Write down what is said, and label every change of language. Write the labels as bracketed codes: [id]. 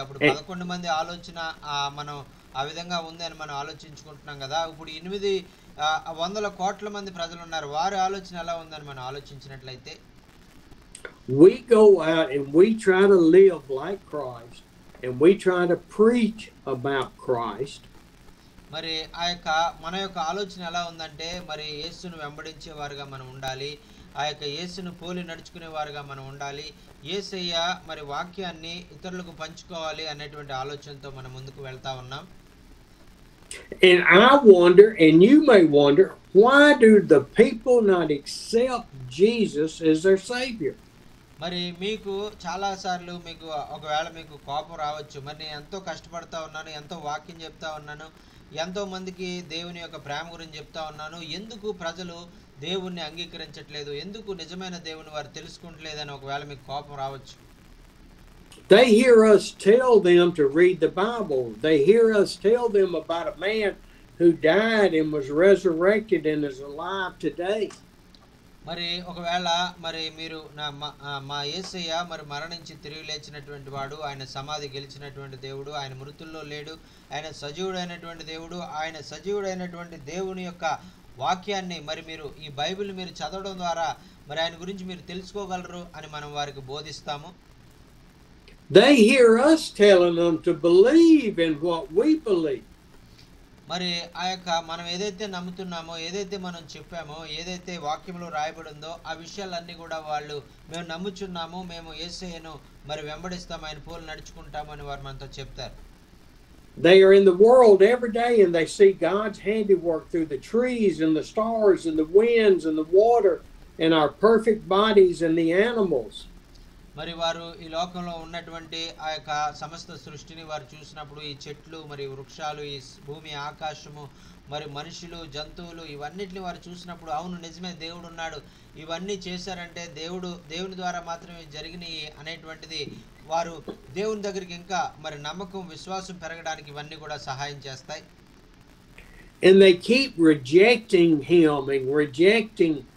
[te] అప్పుడు 11 మంది ఆలోచన మనం ఆ విధంగా ఉంది అని మనం ఆలోచించుకుంటున్నాం కదా. ఇప్పుడు 800 కోట్ల మంది ప్రజలు ఉన్నారు, వారి ఆలోచన ఎలా ఉందని మనం ఆలోచించినట్లయితే, [en] we go out and we try to live like Christ and we try to preach about Christ. [te] మరి మన యొక్క ఆలోచన ఎలా ఉందంటే, మరి యేసును వెంబడించే వారుగా మనం ఉండాలి, ఆ యొక్క యేసును పోలి నడుచుకునే వారుగా మనం ఉండాలి, యేసయ్య మరి వాక్యాన్ని ఇతరులకు పంచుకోవాలి అనేటువంటి ఆలోచనతో మనం ముందుకు వెళ్తా ఉన్నాం. [en] And I wonder, and you may wonder, why do the people not accept Jesus as their Savior? [te] మరి మీకు చాలాసార్లు ఒకవేళ మీకు కోపం రావచ్చు. మరి నేను ఎంతో కష్టపడతా ఉన్నాను, ఎంతో వాక్యం చెప్తా ఉన్నాను, ఎంతో మందికి దేవుని యొక్క ప్రేమ గురించి చెప్తా ఉన్నాను, ఎందుకు ప్రజలు దేవుణ్ణి అంగీకరించట్లేదు, ఎందుకు నిజమైన దేవుని వారు తెలుసుకుంటలేదని ఒకవేళ మీకు కోపం రావచ్చు. [en] They hear us tell them to read the Bible. They hear us tell them about a man who died and was resurrected and is alive today. [te] మరి ఒకవేళ మరి మీరు మా యేసయ్య మరి మరణించి తిరిగి లేచినటువంటి వాడు, ఆయన సమాధి గెలిచినటువంటి దేవుడు, ఆయన మృతుల్లో లేడు, ఆయన సజీవుడైనటువంటి దేవుడు, ఆయన సజీవుడైనటువంటి దేవుని యొక్క వాక్యాన్ని మరి మీరు ఈ బైబిల్ మీరు చదవడం ద్వారా మరి ఆయన గురించి మీరు తెలుసుకోగలరు అని మనం వారికి బోధిస్తాము. [en] They hear us telling them to believe in what we believe. [te] మరి ఆ యొక్క మనం ఏదైతే నమ్ముతున్నామో, ఏదైతే మనం చెప్పామో, ఏదైతే వాక్యంలో రాయబడిందో ఆ విషయాలన్నీ కూడా వాళ్ళు మేము నమ్ముచున్నాము, మేము యేసయ్యను మరి వెంబడిస్తాము, ఆయన పోలు నడుచుకుంటాము అని వారు మనతో చెప్తారు. [en] They are in the world every day and they see God's handiwork through the trees and the stars and the winds and the water and our perfect bodies and the animals. [te] మరి వారు ఈ లోకంలో ఉన్నటువంటి ఆ యొక్క సమస్త సృష్టిని వారు చూసినప్పుడు ఈ చెట్లు మరి వృక్షాలు ఈ భూమి ఆకాశము మరి మనుషులు జంతువులు ఇవన్నిటిని వారు చూసినప్పుడు అవును నిజమే దేవుడు ఉన్నాడు, ఇవన్నీ చేశారంటే దేవుని ద్వారా మాత్రమే జరిగినాయి అనేటువంటిది వారు దేవుని దగ్గరికి ఇంకా మరి నమ్మకం విశ్వాసం పెరగడానికి ఇవన్నీ కూడా సహాయం చేస్తాయి. [en] And they keep rejecting him and rejecting.